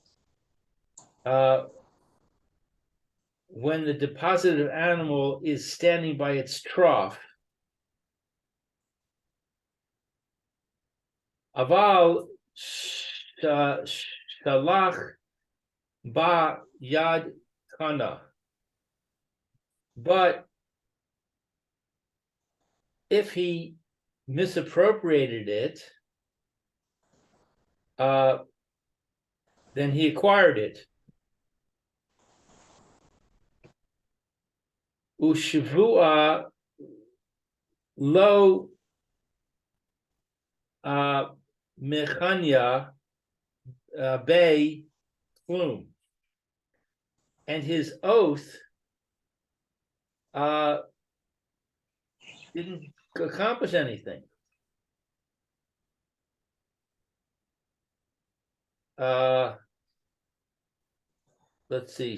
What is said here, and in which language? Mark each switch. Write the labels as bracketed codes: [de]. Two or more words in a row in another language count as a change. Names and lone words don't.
[en] when the deposited animal is standing by its trough, [he] אבל שלח בו יד קנה, [en] but if he misappropriated it, then he acquired it. [arc] ושבועה לא מהניא ביה כלום, [en] and his oath didn't accomplish anything. Let's see.